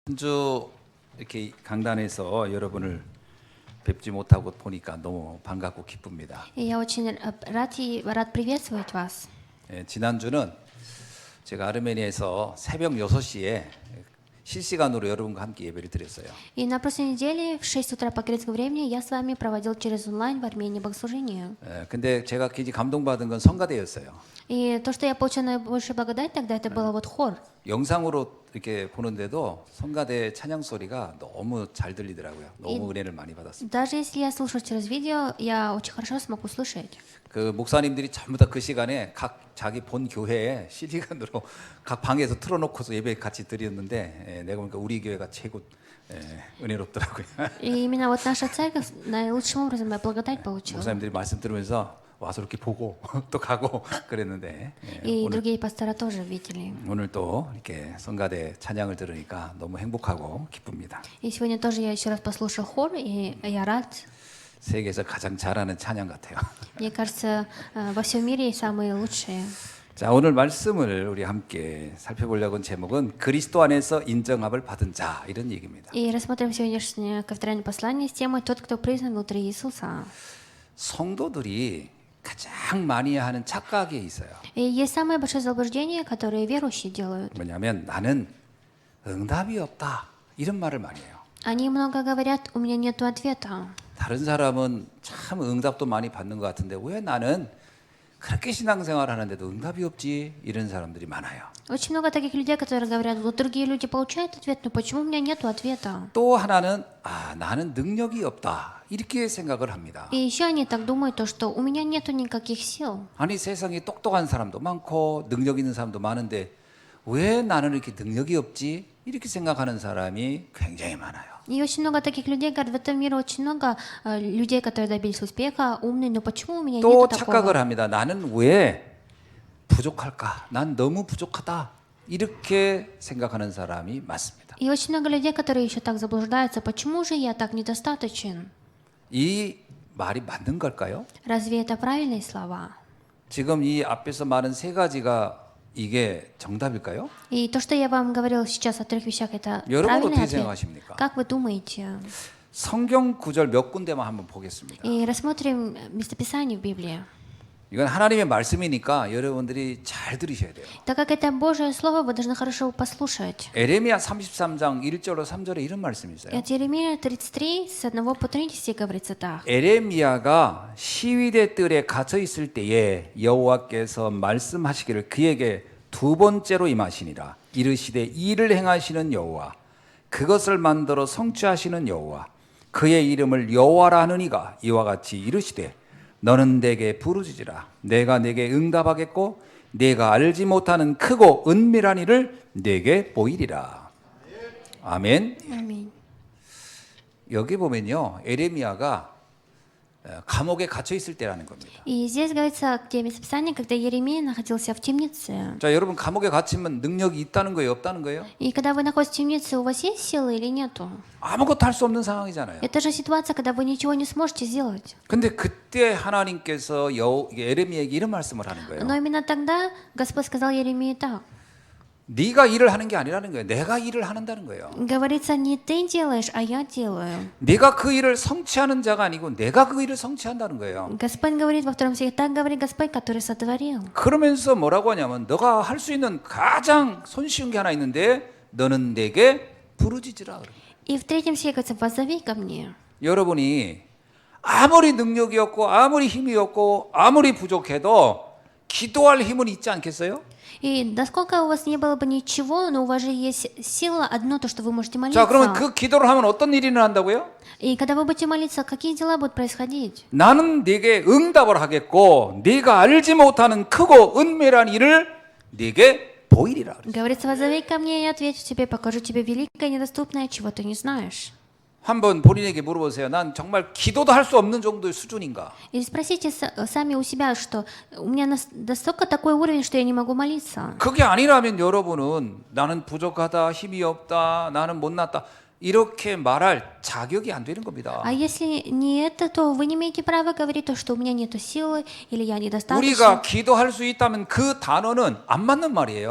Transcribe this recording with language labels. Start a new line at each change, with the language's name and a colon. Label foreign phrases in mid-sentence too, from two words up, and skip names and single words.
Korean: 한 주 이렇게 강단에서 여러분을 뵙지 못하고 보니까 너무 반갑고 기쁩니다.
Russian: И я очень рад приветствовать вас.
Korean: 지난주는 제가 아르메니아에서 새벽 6시에 실시간으로 여러분과 함께 예배를 드렸어요.
Russian: И на прошлой неделе в 6 утра по грецкому времени я с вами проводил через онлайн в Армении богослужение.
Korean: 근데 제가 굉장히 감동받은 건 성가대였어요.
Russian: И то, что я получила наибольшую благодать тогда, это было вот хор.
Korean: 영상으로 이렇게 보는데도 성가대 찬양 소리가 너무 잘 들리더라고요. 너무 은혜를 많이 받았습니다.
Russian: Даже если я слушаю через видео, я очень хорошо смогу слушать.
Korean: 그 목사님들이 전부 다 그 시간에 각 자기 본 교회에 실시간으로 각 방에서 틀어놓고서 예배 같이 드렸는데 내가 보니까 우리 교회가 최고 은혜롭더라고요.
Russian: И именно вот наша церковь наилучшим образом благодать получила.
Korean: 목사님들이 말씀 들으면서 와서 이렇게 보고 또 가고 그랬는데
Russian: И другие пастора тоже видели.
Korean: 오늘 또 이렇게 성가대 찬양을 들으니까 너무 행복하고 기쁩니다.
Russian: И сегодня тоже я еще раз послушал хор, и я рад.
Korean: 세계에서 가장 잘하는 찬양 같아요.
Russian: Мне кажется, во всем мире самые лучшие.
Korean: 자, 오늘 말씀을 우리 함께 살펴보려고 한 제목은 그리스도 안에서 인정함을 받은 자 이런 얘기입니다.
Russian: И рассмотрим сегодняшнее кафедральное послание с темой «Тот, кто признан внутри Иисуса».
Korean: 성도들이 가장 많이 하는 착각이 있어요.
Russian: И есть самое большое заблуждение, которое верующие делают.
Korean: 뭐냐면 나는 응답이 없다 이런 말을 많이 해요.
Russian: Они много говорят, у меня нет ответа.
Korean: 다른 사람은 참 응답도 많이 받는 것 같은데 왜 나는 그렇게 신앙생활 하는데도 응답이 없지? 이런 사람들이 많아요.
Russian: Очень много таких людей, которые говорят, вот другие люди получают ответ, но почему у меня нет ответа?
Korean: 또 하나는 나는 능력이 없다 이렇게 생각을 합니다.
Russian: И еще они так думают, то, что у меня нету никаких сил.
Korean: 아니 세상에 똑똑한 사람도 많고 능력 있는 사람도 많은데 왜 나는 이렇게 능력이 없지? 이렇게 생각하는 사람이 굉장히 많아요.
Russian: И очень много таких людей, говорят, в этом мире очень много людей, которые добились успеха, умные, но почему у меня
Korean: 또
Russian: нет
Korean: 착각을
Russian: такого?
Korean: 합니다. 나는 왜 부족할까? 난 너무 부족하다. 이렇게 생각하는 사람이 많습니다.
Russian: И очень много людей, которые еще так заблуждаются, почему же я так недостаточен?
Korean: 이 말이 맞는 걸까요?
Russian: Разве это правильные слова?
Korean: 지금 이 앞에서 말한 세 가지가 이게 정답일까요?
Russian: И то, что я вам говорил сейчас о 3 вещах, это
Korean: 여러분
Russian: правильный
Korean: 어떻게
Russian: ответ?
Korean: 생각하십니까?
Russian: Как вы думаете?
Korean: 성경 구절 몇 군데만 한번 보겠습니다.
Russian: И рассмотрим местописание в Библии.
Korean: 이건 하나님의 말씀이니까 여러분들이 잘 들으셔야 돼요.
Russian: Так как это Божье Слово, вы должны хорошо послушать.
Korean: 에레미야 33장 1절로 3절에 이런 말씀이 있어요.
Russian: От Иеремия 33, с 1 по 30 говорится так.
Korean: 에레미야가 시위대 뜰에 갇혀 있을 때에 여호와께서 말씀하시기를 그에게 두 번째로 임하시니라. 이르시되 이를 행하시는 여호와 그것을 만들어 성취하시는 여호와 그의 이름을 여호와라 하느니가 이와 같이 이르시되 너는 내게 부르짖으라. 내가 내게 응답하겠고 내가 알지 못하는 크고 은밀한 일을 내게 보이리라. 아멘.
Russian: Аминь.
Korean: 여기 보면요, 에레미야가 감옥에 갇혀 있을 때라는 겁니다.
Russian: И здесь говорится, где местописание, когда Иеремия находился в темнице.
Korean: 자, 여러분 감옥에 갇히면 능력이 있다는 거예요, 없다는 거예요?
Russian: И когда вы находитесь в темнице, у вас есть силы или нету?
Korean: 아무것도 할 수 없는 상황이잖아요.
Russian: Это же ситуация, когда вы ничего не сможете сделать.
Korean: 근데 그때 하나님께서 에레미야에게 이런 말씀을 하는 거예요.
Russian: Но именно тогда Господь сказал Иеремии так.
Korean: 네가 일을 하는 게 아니라는 거예요. 내가 일을 한다는 거예요.
Russian: Говорится, не ты делаешь, а я делаю.
Korean: 네가 그 일을 성취하는 자가 아니고 내가 그 일을 성취한다는 거예요.
Russian: Господь говорит во 2 стихе, так говорит Господь, который сотворил.
Korean: 그러면서 뭐라고 하냐면 너가 할 수 있는 가장 손쉬운 게 하나 있는데 너는 내게 부르짖으라 그래요.
Russian: И в 3 стихе говорится, воззови ко мне.
Korean: 여러분이 아무리 능력이 없고 아무리 힘이 없고 아무리 부족해도 기도할 힘은 있지 않겠어요?
Russian: И насколько у вас не было бы ничего, но у вас же есть сила одно, то, что вы можете
Korean: 자, 그러면
Russian: молиться.
Korean: 그 기도를 하면 어떤 일이 일어난다고요?
Russian: И когда вы будете молиться, какие дела будут происходить?
Korean: 나는 네게 응답을 하겠고 네가 알지 못하는 크고 은밀한 일을 네게 보이리라.
Russian: Говорится, воззови ко мне, и я отвечу тебе, покажу тебе великое и недоступное, чего ты не знаешь.
Korean: 한번 본인에게 물어보세요. 난 정말 기도도 할 수 없는 정도의 수준인가?
Russian: И спросите сами у себя, что у меня настолько такой уровень, что я не могу молиться.
Korean: 그게 아니라면 여러분은 나는 부족하다, 힘이 없다, 나는 못났다 이렇게 말할 자격이 안 되는 겁니다.
Russian: А если не это, то вы не имеете права говорить то, что у меня нету силы или я недостаточно.
Korean: 우리가 기도할 수 있다면 그 단어는 안 맞는 말이에요.